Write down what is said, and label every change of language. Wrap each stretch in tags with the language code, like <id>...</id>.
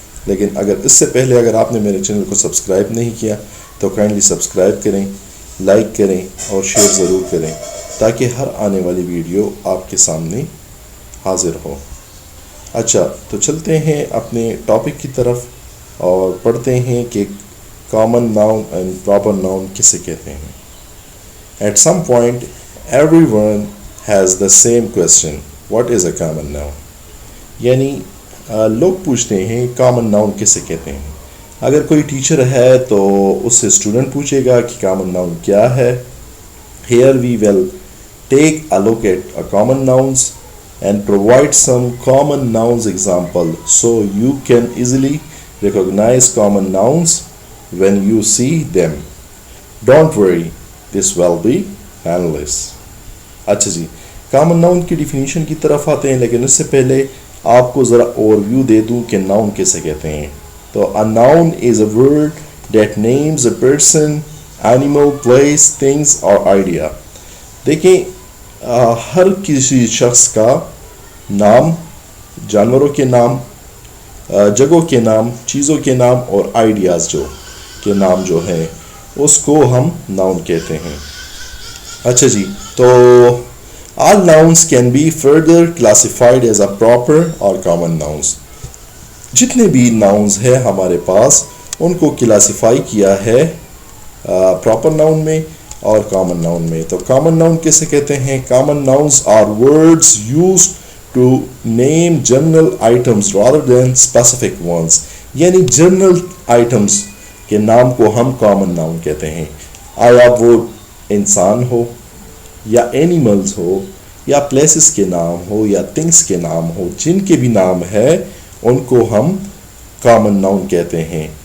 <ur>لیکن اس سے پہلے اگر آپ نے میرے چینل کو سبسکرائب نہیں کیا تو کائنڈلی سبسکرائب کریں, لائک کریں اور شیئر ضرور کریں تاکہ ہر آنے والی ویڈیو آپ کے سامنے حاضر ہو. اچھا, تو چلتے ہیں اپنے ٹاپک کی طرف اور پڑھتے ہیں کہ common noun and proper noun کسے کہتے ہیں.</ur> <en>At some point, everyone has the same question. What is a common noun?</en> <ur>یعنی لوگ پوچھتے ہیں کامن ناؤن کسے کہتے ہیں. اگر کوئی ٹیچر ہے تو اس سے اسٹوڈنٹ پوچھے گا کہ کامن ناؤن کیا ہے.</ur> <en>Here we will take a look at a common nouns and provide some common nouns example so you can easily recognize common nouns when you see them. Don't worry, this will be painless.</en> <ur>اچھا جی, common noun کی definition کی طرف آتے ہیں, لیکن اس سے پہلے آپ کو ذرا اوور ویو دے دوں کہ ناؤن کیسے کہتے ہیں.</ur> <en>تو a noun is a word that names a person, animal, place, things or idea.</en> <ur>دیکھیں, ہر کسی شخص کا نام, جانوروں کے نام, جگہوں کے نام, چیزوں کے نام اور آئیڈیاز کے نام جو ہیں اس کو ہم ناؤن کہتے ہیں. اچھا جی, تو</ur> <en>all nouns can be further classified as a proper or common nouns.</en> <ur>جتنے بھی nouns ہیں ہمارے پاس ان کو کلاسیفائی کیا ہے پراپر ناؤن میں اور کامن ناؤن میں. تو کامن ناؤن کیسے کہتے ہیں؟</ur> <en>Common nouns are words used to name general items rather than specific ones.</en> <ur>یعنی جنرل آئٹمس کے نام کو ہم کامن ناؤن کہتے ہیں. آیا وہ انسان ہو یا اینیملز ہو یا پلیسز کے نام ہو یا تھنگس کے نام ہو, جن کے بھی نام ہے ان کو ہم کامن ناؤن کہتے ہیں.</ur>